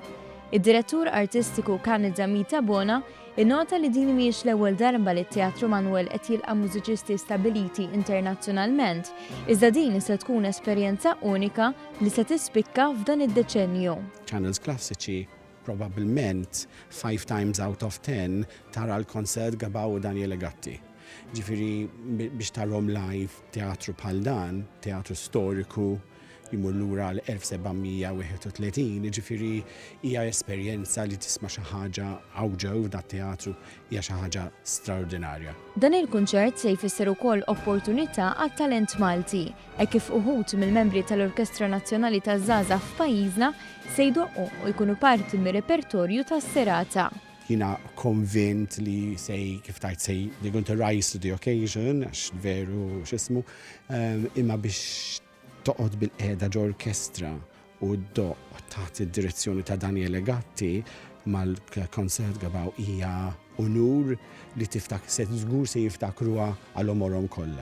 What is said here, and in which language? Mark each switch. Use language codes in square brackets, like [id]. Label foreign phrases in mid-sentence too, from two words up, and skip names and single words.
[mt] Id-direttur artistiku Kanadza Bona innota li din mhijiex l-ewwel darba li t-Teatru Manoel qed jilqa' mużiċisti stabiliti internazzjonalment, iżda din se tkun esperjenza unika li se tispikka f'dan id-deċenju. Channels klassiċi probabbilment [en] 5 times out of 10 [mt] tara l-Concertgebouw u Daniele Gatti. Ġifiri biex tarhom live teatru bħal dan, teatru storiku, jimur lura l-1731, ġifiri hija esperjenza li tisma' xi ħaġa awġew f'dat teatru hija xi ħaġa straordinarja. Dan il-kunċert se jfisser ukoll opportunità għat-talent Malti, hekk kif uħud mill-membri tal-Orkestra Nazzjonali taż-żgħażagħ f'pajjiżna se jdoqqu u jkunu parti mir-repertorju tas-serata. Jina konvint li kif tajt [en] they're going to rise to the occasion, [mt] għax veru xismu, imma biex toqgħod bil-qiegħda ġo-orkestra u ddoqq taħt id-direzzjoni ta' Daniele Gatti mal-Concertgebouw hija unur li żgur se jiftakruha għal omorhom kollha.